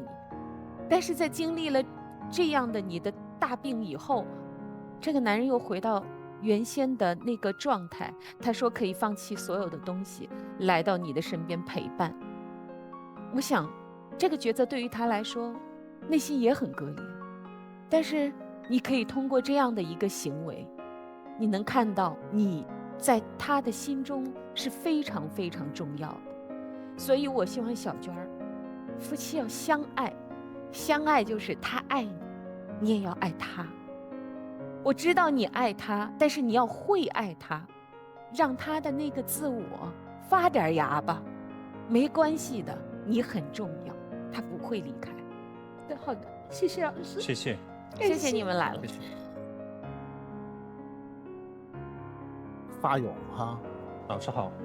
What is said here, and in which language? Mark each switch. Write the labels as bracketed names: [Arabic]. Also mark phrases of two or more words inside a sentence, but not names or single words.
[Chinese] 但是在經歷了這樣的你的大病以後，這個男人又回到原先的那個狀態。他說可以放棄所有的東西，來到你的身邊陪伴。我想這個抉擇對於他來說內心也很割裂，但是你可以通過這樣的一個行為，你能看到你在他的心中是非常非常重要的。所以我希望小娟儿，夫妻要相爱，相爱就是他爱你，你也要爱他。我知道你爱他，但是你要会愛他，讓他的那個自我發點芽吧，沒關係的，你很重要，他不會離開。對，好的，謝謝老師。謝謝，謝謝你們來了。發勇哈，老師好。